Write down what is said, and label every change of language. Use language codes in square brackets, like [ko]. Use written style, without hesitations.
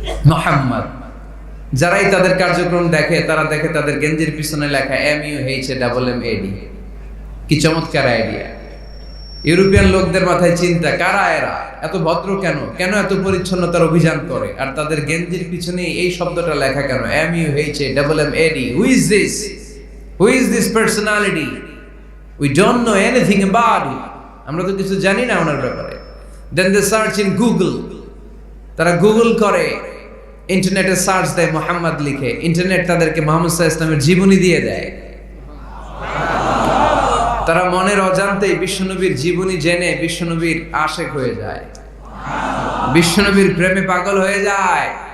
[bn] মুহাম্মদ। যারাই তাদের কার্যক্রম দেখে তারা দেখে তাদের গেঞ্জির পিছনে লেখা MUHAMMAD। কি চমৎকার আইডিয়া! ইউরোপিয়ান লোকদের মাথায় চিন্তা, কারা এরা, এত ভদ্র কেন, কেন এত পরিচ্ছন্নতার অভিযান করে, আর তাদের গেঞ্জির পিছনে এই শব্দটা লেখা কেন, MUHAMMAD? [en] Who is this? Who is this personality? We don't know anything about it. [bn] আমরা তো কিছু জানি না ওনার ব্যাপারে। [en] Then they search in Google. [bn] তারা গুগল করে, ইন্টারনেটে সার্চ দেয় মুহাম্মদ লিখে, ইন্টারনেট তাদেরকে মুহাম্মদ সাল্লাল্লাহু আলাইহি ওয়াসাল্লামের জীবনী দিয়ে দেয়। তারা মনের অজান্তেই বিশ্বনবীর জীবনী জেনে বিশ্বনবীর আশেক হয়ে যায়, বিশ্বনবীর প্রেমে পাগল হয়ে যায়।